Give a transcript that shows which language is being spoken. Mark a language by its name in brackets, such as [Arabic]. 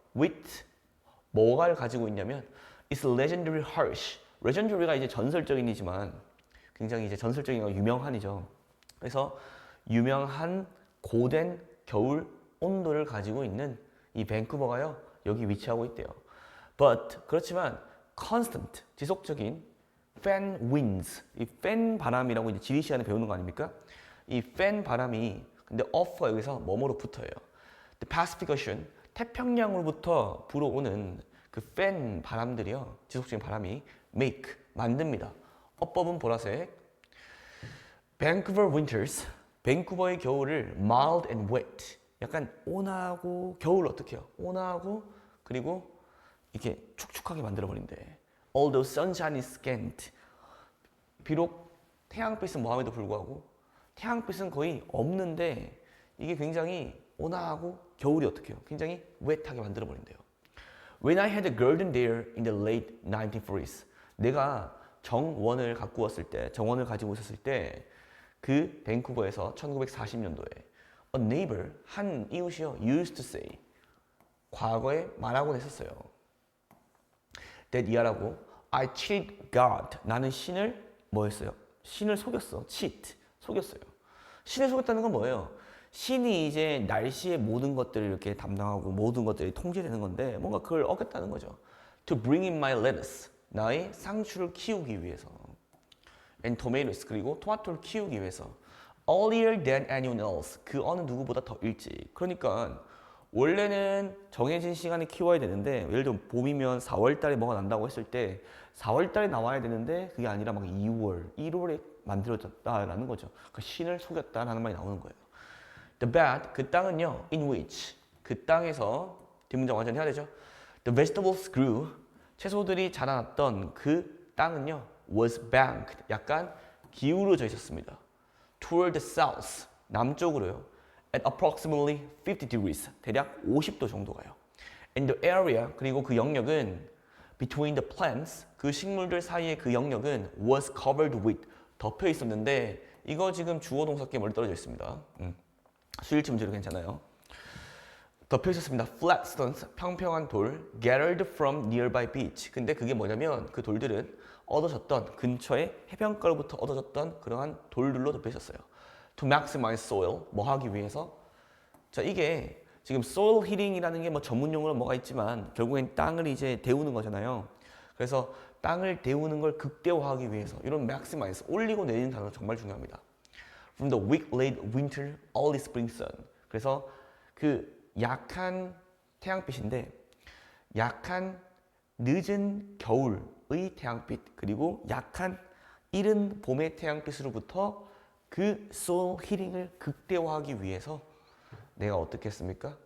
[English] with [Korean] 뭐를 가지고 있냐면 [English] it's legendary harsh. [Korean] legendary가 이제 전설적인이지만 굉장히 이제 전설적인 거 유명한이죠. 그래서 유명한 고된 겨울 온도를 가지고 있는 이 밴쿠버가요, 여기 위치하고 있대요. But 그렇지만 constant, 지속적인 [English] fan winds, [Korean] 이 팬 바람이라고 이제 지리 시간에 배우는 거 아닙니까? 이 팬 바람이 근데 of가 여기서 뭐뭐로 붙어요. The Pacific Ocean, 태평양으로부터 불어오는 그 팬 바람들이요, 지속적인 바람이 make, 만듭니다. 어법은 보라색. [English] Vancouver winters, [Korean] 밴쿠버의 겨울을 [English] mild and wet, [Korean] 약간 온화하고, 겨울 어떻게 해요? 온화하고 그리고 이렇게 축축하게 만들어 버린대. [English] Although sunshine is scant, [Korean] 비록 태양빛은 뭐함에도 불구하고 태양빛은 거의 없는데 이게 굉장히 온화하고 겨울이 어떻게 해요? 굉장히 wet하게 만들어 버린대요. [English] When I had a garden there in the late 1940s, [Korean] 내가 정원을 가지고 있었을 때 그 밴쿠버에서 1940년도에 [English] a neighbor, [Korean] 한 이웃이요, [English] used to say, [Korean] 과거에 말하곤 했었어요. [English] that [Korean] 이하라고 [English] I cheated God. [Korean] 나는 신을 뭐 했어요? 신을 속였어. cheat. 속였어요. 신을 속였다는 건 뭐예요? 신이 이제 날씨의 모든 것들을 이렇게 담당하고 모든 것들이 통제되는 건데 뭔가 그걸 어겼다는 거죠. [English] To bring in my lettuce. [Korean] 나의 상추를 키우기 위해서. [English] And tomatoes. [Korean] 그리고 토마토를 키우기 위해서. [English] Earlier than anyone else. [Korean] 그 어느 누구보다 더 일찍. 그러니까 원래는 정해진 시간에 키워야 되는데 예를 들면 봄이면 4월 달에 뭐가 난다고 했을 때 4월 달에 나와야 되는데 그게 아니라 막 2월, 1월에 만들어졌다라는 거죠. 그 신을 속였다라는 말이 나오는 거예요. [English] The bad, [Korean] 그 땅은요, [English] in which, [Korean] 그 땅에서 뒷문장 완전히 해야 되죠. [English] The vegetables grew, [Korean] 채소들이 자라났던 그 땅은요, [English] was banked, [Korean] 약간 기울어져 있었습니다. [English] Toward the south, [Korean] 남쪽으로요. [English] At approximately 50 degrees, [Korean] 대략 50도 정도가요. [English] And the area, [Korean] 그리고 그 영역은 [English] between the plants, [Korean] 그 식물들 사이의 그 영역은 [English] was covered with, [Korean] 덮여 있었는데 이거 지금 주어 동사께 멀리 떨어져 있습니다. 수일치 문제로 괜찮아요. 덮여 있었습니다. [English] Flat stones, [Korean] 평평한 돌, [English] gathered from nearby beach. [Korean] 근데 그게 뭐냐면 그 돌들은 얻어졌던 근처의 해변가로부터 얻어졌던 그러한 돌들로 덮여 있었어요. [English] To maximize soil, [Korean] 뭐 하기 위해서? 자, 이게 지금 soil heating이라는 게 뭐 전문 용어는 뭐가 있지만 결국엔 땅을 이제 데우는 거잖아요. 그래서 땅을 데우는 걸 극대화하기 위해서 이런 maximize, 올리고 내리는 단어 정말 중요합니다. [English] From the weak late winter, early spring sun. [Korean] 그래서 그 약한 태양빛인데 약한 늦은 겨울의 태양빛 그리고 약한 이른 봄의 태양빛으로부터 그 soul heating을 극대화하기 위해서 내가 어떻게 했습니까?